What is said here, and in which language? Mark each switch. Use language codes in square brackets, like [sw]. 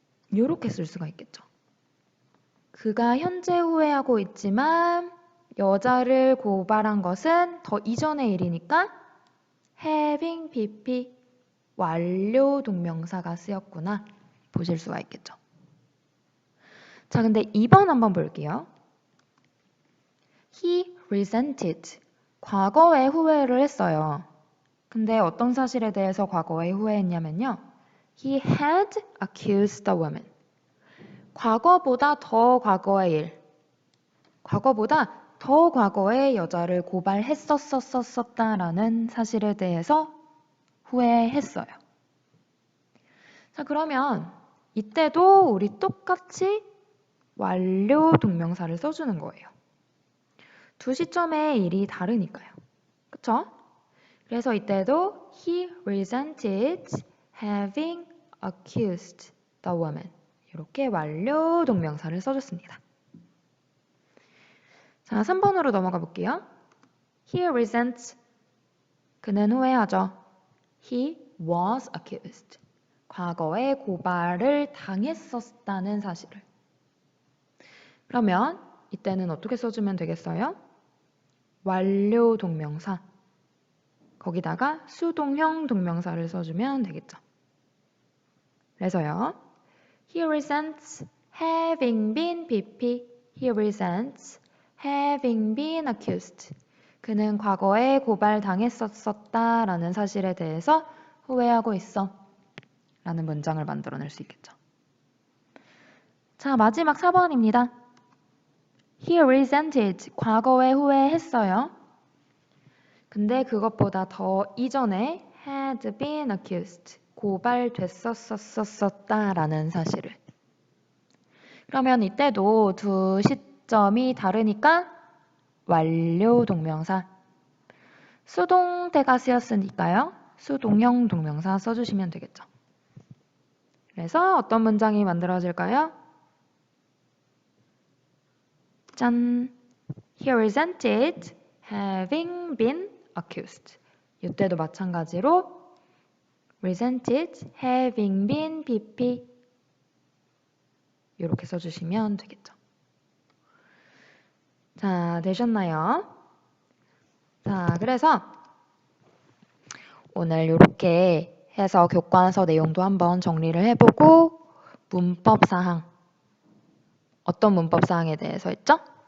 [ko] 이렇게 쓸 수가 있겠죠. 그가 현재 후회하고 있지만 여자를 고발한 것은 더 이전의 일이니까 having PP 완료 동명사가 쓰였구나 보실 수가 있겠죠. 자, 근데 2번 한번 볼게요. [en] He resented. [ko] 과거에 후회를 했어요. 근데 어떤 사실에 대해서 과거에 후회했냐면요. [en] He had accused the woman. [ko] 과거보다 더 과거의 일. 과거보다 더 과거에 여자를 고발했었다라는 사실에 대해서 후회했어요. 자, 그러면 이때도 우리 똑같이 완료 동명사를 써주는 거예요. 두 시점의 일이 다르니까요. 그쵸? 그래서 이때도 [en] he resented having accused the woman. [ko] 이렇게 완료 동명사를 써줬습니다. 자, 3번으로 넘어가 볼게요. [en] He resents. [ko] 그는 후회하죠. [en] He was accused. [ko] 과거에 고발을 당했었다는 사실을. 그러면 이때는 어떻게 써주면 되겠어요? 완료 동명사. 거기다가 수동형 동명사를 써주면 되겠죠. 그래서요. [en] He resents having been PP. He resents having been accused. [ko] 그는 과거에 고발당했었다라는 사실에 대해서 후회하고 있어. 라는 문장을 만들어낼 수 있겠죠. 자, 마지막 4번입니다. [en] He resented. [ko] 과거에 후회했어요. 근데 그것보다 더 이전에 [en] had been accused. [ko] 고발됐었다라는 사실을. 그러면 이때도 두 시점이 다르니까 완료 동명사. 수동태가 쓰였으니까요. 수동형 동명사 써주시면 되겠죠. 그래서 어떤 문장이 만들어질까요? 짠! [en] He resented having been accused. [ko] 이때도 마찬가지로 [en] resented having been PP [ko] 이렇게 써주시면 되겠죠. 자, 되셨나요? 자, 그래서 오늘 이렇게 해서 교과서 내용도 한번 정리를 해보고 문법사항 어떤 문법사항에 대해서 했죠?